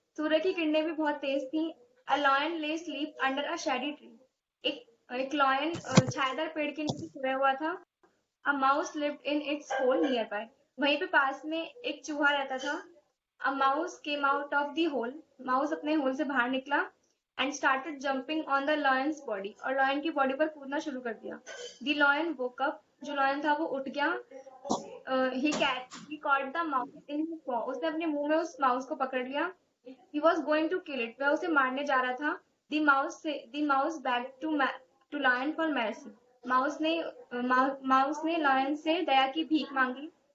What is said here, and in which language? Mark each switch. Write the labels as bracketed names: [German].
[Hindi] सूर्य की किरणें भी बहुत तेज थी. [English] A lion lay asleep under a shady tree. [Hindi] एक lion छायादार पेड़ के नीचे सोया हुआ था. [English] A mouse lived in its hole nearby. [Hindi] वहीं पे पास में एक चूहा रहता था. [English] A mouse came out of the hole. Mouse [Hindi] अपने होल से बाहर निकला [English] and started jumping on the lion's body. [Hindi] और lion की बॉडी पर कूदना शुरू कर दिया. [English] The lion woke up. [Hindi] जो lion था वो उठ गया. [English] He caught the mouse in his paw. [Hindi] उसने अपने मुंह में उस माउस को पकड़ लिया. [English] He was going to kill it. [Hindi] वह उसे मारने जा रहा था. [English] The mouse begged to lion for mercy. [Hindi] Mouse ने लायन से दया की भीख मांगी.